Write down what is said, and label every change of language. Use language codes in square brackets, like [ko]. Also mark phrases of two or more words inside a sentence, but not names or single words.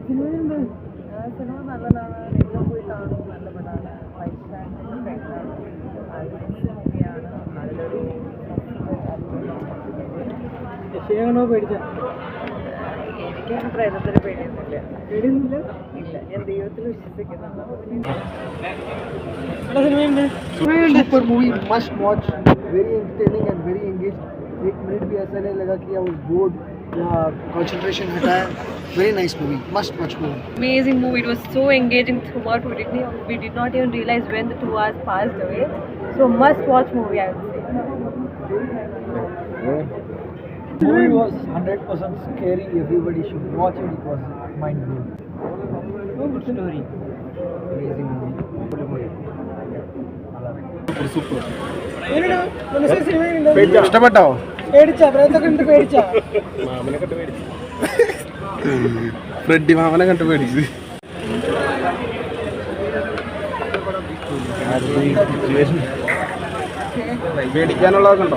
[ml] സിനിമ നല്ലതാണ്, നിങ്ങൾ പോയി കാണും. നല്ല പടമാണ്. മൂവിയാണ്. നല്ലൊരു എനിക്കങ്ങനെ പ്രേതത്തിന് പേടിയൊന്നുമില്ല. ഇല്ല, ഞാൻ ദൈവത്തിൽ വിശ്വസിക്കുന്നുണ്ട്. [en] super movie, must watch, very entertaining and very engage. [hi] एक मिनट भी ऐसा नहीं लगा कि [en] I was bored [hi] या कंसंट्रेशन हटाया. [en] Very nice movie, must watch movie. Amazing movie. It was so engaging throughout. We did not even realize when the 2 hours passed away. So must watch movie, I would say. The movie was 100% scary. Everybody should watch it. It was mind blowing. Good story. Amazing movie. [ml] ഇഷ്ടപ്പെട്ടോ? ഫ്രെഡി മാമനെ കണ്ട് പേടിച്ചു. പേടിക്കാനുള്ളതൊക്കെ ഉണ്ടോ?